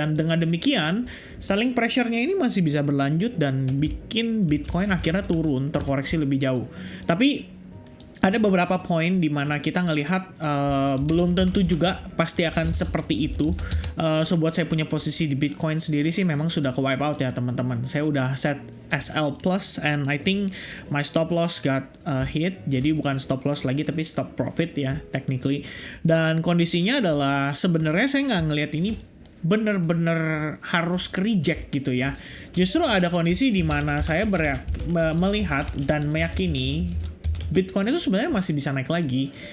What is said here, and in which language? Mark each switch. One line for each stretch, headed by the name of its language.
Indonesian: Dan dengan demikian selling pressure-nya ini masih bisa berlanjut dan bikin Bitcoin akhirnya turun, terkoreksi lebih jauh. Tapi ada beberapa poin di mana kita ngelihat belum tentu juga pasti akan seperti itu. So buat saya punya posisi di Bitcoin sendiri sih memang sudah ke wipe out ya teman-teman. Saya udah
English: set SL plus and I think my stop loss got hit.
Indonesian: Jadi bukan stop loss lagi tapi stop profit ya technically. Dan kondisinya adalah sebenarnya saya nggak ngelihat ini bener-bener harus ke-reject gitu ya. Justru ada kondisi di mana saya melihat dan meyakini Bitcoin itu sebenarnya masih bisa naik lagi.